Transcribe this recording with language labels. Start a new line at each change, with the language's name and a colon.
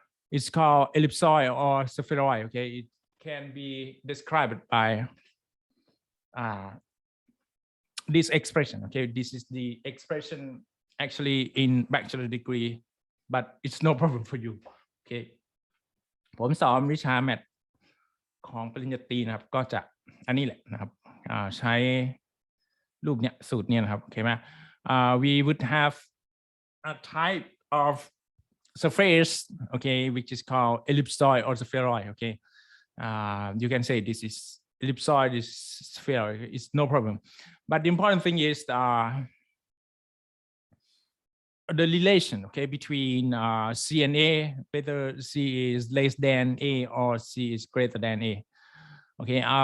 English: It's called ellipsoid or spheroid. Okay, it can be described by this expression. Okay, this is the expression actually in bachelor degree, but it's no problem for you.
Thai: Okay, ผมสอนวิชาแมทของปริญญาตรีนะครับก็จะอันนี้แหละนะครับใช้รูปเนี้ยสูตรเนี้ยนะครับโอเคไหม
English: we would have a type of surface, okay, which is called ellipsoid or spheroid. Okay, you can say this is ellipsoid, is spheroid. It's no problem. But the important thing is the relation, okay, between C and A, whether C is less than A or C is greater than A. Okay.